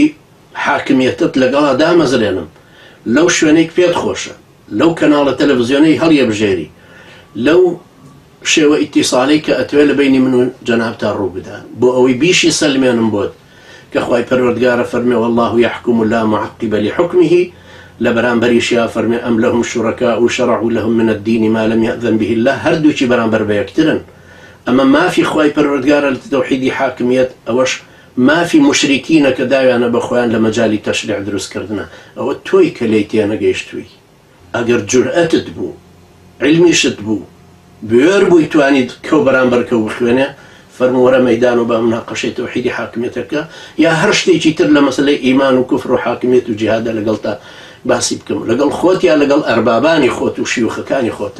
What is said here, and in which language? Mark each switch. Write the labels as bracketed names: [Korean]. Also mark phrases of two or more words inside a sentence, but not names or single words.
[Central Kurdish] حاکمیەتت لەگەڵا دامەزرێنم لەو شوێنەی پێت خۆشە، لەو کەناڵە تەلەڤیزیۆنەی هەڵیەبژێری، لەو شێوە ئیتیساڵی کە ئەتوێ لە بینی من و جەنابتا ڕوو بدا بۆ ئەوەی بیشی سەلمێنم بۆت کە خوای پەروەردگارە فەرمێ [Arabic] والله يحكم لا معقب لحكمه [Central Kurdish] لە بەرامبەریشیا فەرمێ [Arabic] ئەم لەهم شورەکاء شرعوا لهم من الدين ما لم يأذن به الله [Central Kurdish] هەردووکی بەرامبەر بە یەکترن. ئەمە مافی خوای پەروەردگارە لە تەوحیدی حاکمیەت، ئەوەش مافی مشریکینە کە داویانە بە خۆیان لە مەجالی تەشریع دروستکردنە. ئەوە تۆی کە لێی تێنەگەیشتووی ئەگەر جورئەتت بوو علمیشت بوو بوێر بووی توانیت کەو بەرامبەر کەو بخوێنێ فەرموو وەرە مەیدان و بە مناقەشەی تەوحیدی حاکمیەتەکە یا هەر شتێکی تر لە مەسەلەی ئیمان و کوفر و حاکمیەت و جیهادە لەگەڵ تا باسی بکەم لەگەڵ خۆت یا لەگەڵ ئەربابانی خۆت و شیوخەکانی خۆتە.